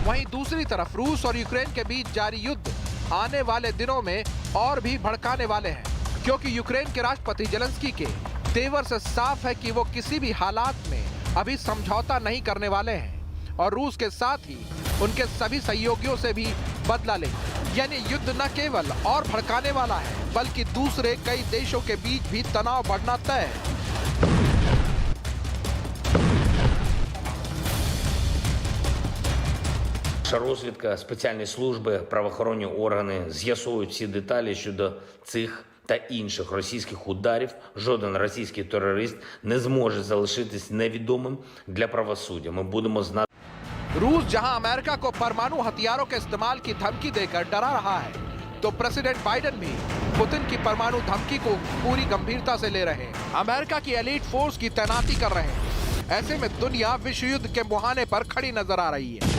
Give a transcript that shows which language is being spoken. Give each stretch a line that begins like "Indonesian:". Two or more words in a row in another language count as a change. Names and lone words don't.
Hindi: वहीं दूसरी तरफ रूस और यूक्रेन के बीच जारी युद्ध आने वाले दिनों में और भी भड़काने वाले हैं, क्योंकि यूक्रेन के राष्ट्रपति जेलेंस्की के तेवर से साफ है कि वो किसी भी हालात में अभी समझौता नहीं करने वाले हैं और रूस के साथ ही उनके सभी सहयोगियों से भी बदला लेंगे। यानी युद्ध न केवल और भड़काने वाला है बल्कि दूसरे कई देशों के बीच भी तनाव बढ़ना तय है।
Ukrainian: Розвідка, спеціальні служби, правоохоронні органи з'ясовують всі деталі щодо цих та інших російських ударів. Жоден російський терорист не зможе залишитись невідомим для правосуддя. Ми будемо знати.
Hindi: रूस जहां अमेरिका को परमाणु हथियारों के इस्तेमाल की धमकी देकर डरा रहा है, तो प्रेसिडेंट बाइडेन भी पुतिन की परमाणु धमकी को पूरी गंभीरता से ले रहे हैं। अमेरिका की
English: elite force
Hindi: की तैनाती कर रहे हैं। ऐसे में दुनिया विश्व युद्ध के मुहाने पर खड़ी नजर आ रही है।